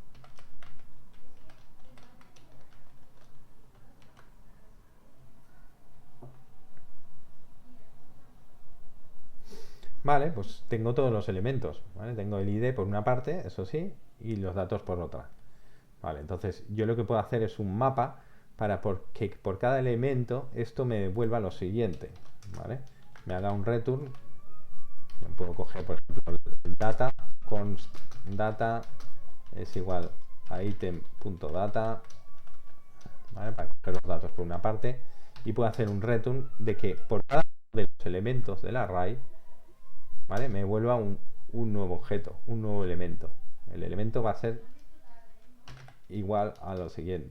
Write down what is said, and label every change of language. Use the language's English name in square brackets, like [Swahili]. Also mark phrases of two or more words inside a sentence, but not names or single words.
[Spanish] Vale, pues tengo todos los elementos, ¿vale? Tengo el ID por una parte, eso sí, y los datos por otra. Vale, entonces yo lo que puedo hacer es un mapa para que por cada elemento esto me devuelva lo siguiente, ¿vale? Me haga un return. Yo puedo coger, por ejemplo, el data, [English] const data [Spanish] es igual a item.data, ¿vale? Para coger los datos por una parte, y puedo hacer un return de que por cada uno de los elementos del array, ¿vale? Me devuelva un nuevo objeto, un nuevo elemento. El elemento va a ser igual a lo siguiente.